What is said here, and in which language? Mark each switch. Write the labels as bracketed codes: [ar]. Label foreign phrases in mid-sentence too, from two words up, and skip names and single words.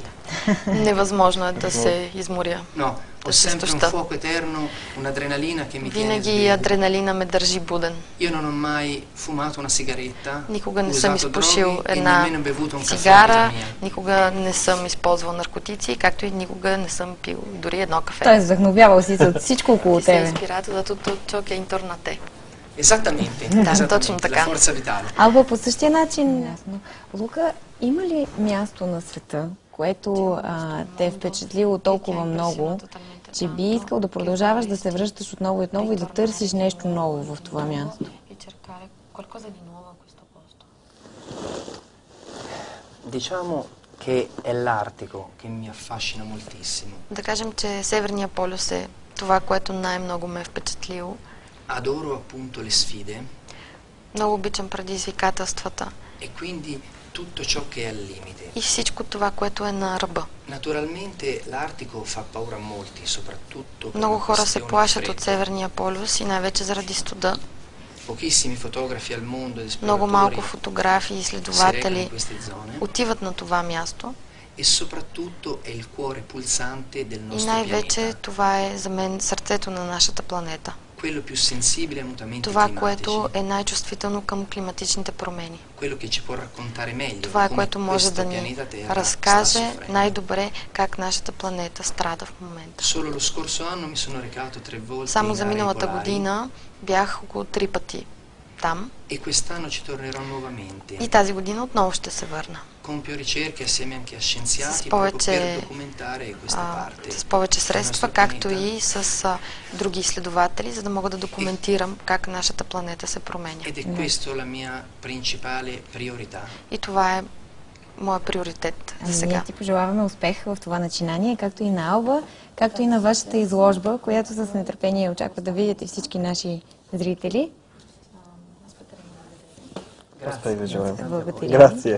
[bg] Невъзможно е да се изморя. Винаги адреналина ме държи буден. Никога не съм изпушил една цигара, никога не съм използвал наркотици, както и никога не съм пил дори едно кафе. Той е вдъхновявал си от всичко около тебе. [it] Si è ispirato da tutto ciò che è intorno a te. Esattamente, [bg] точно така. Алба, по същия начин. Лука, има ли място на света, което те е впечатлило толкова много, че би искал да продължаваш да се връщаш отново и отново и да търсиш нещо ново в това място? [it] Diciamo che è l'Artico che mi affascina moltissimo. [bg] Да кажем, че Северния полюс е това, което най-много ме е впечатлило. [it] Adoro appunto le sfide. [bg] Много обичам предизвикателствата. [it] E quindi tutto ciò che è al limite. [bg] И всичко това, което е на ръба. [it] Naturalmente l'Artico fa paura a molti, soprattutto. [bg] Много хора се плашат от Северния полюс и най-вече заради студа. [it] Pochissimi fotografi al mondo, esploratori. [bg] Много малко фотографи и изследователи отиват на това място. [it] E soprattutto è il cuore pulsante del nostro pianeta. [bg] И най-вече това е за мен сърцето на нашата планета. [it] Quello più sensibile ai mutamenti [bg] това, което е най-чувствително към климатичните промени. [it] Quello che ci può raccontare meglio. [bg] Това е, което може да ни разкаже най-добре как нашата планета страда в момента. [it] Solo lo scorso anno mi sono recato 3 volte. [bg] Само за миналата година бях около 3 пъти там. [it] E quest'anno ci tornerò nuovamente. [bg] И тази година отново ще се върна. [it] Compio ricerche assieme anche a scienziati per documentare questa parte. [bg] С повече средства, както и с други изследователи, за да мога да документирам как нашата планета се променя. [it] Ed è questo la mia principale priorità. [bg] И това е моят приоритет за сега. Ние ти пожелаваме успех в това начинание, както и на Алба, както и на вашата изложба, която с нетърпение очаква да видите всички наши зрители. Успех ви желаем. Благодаря.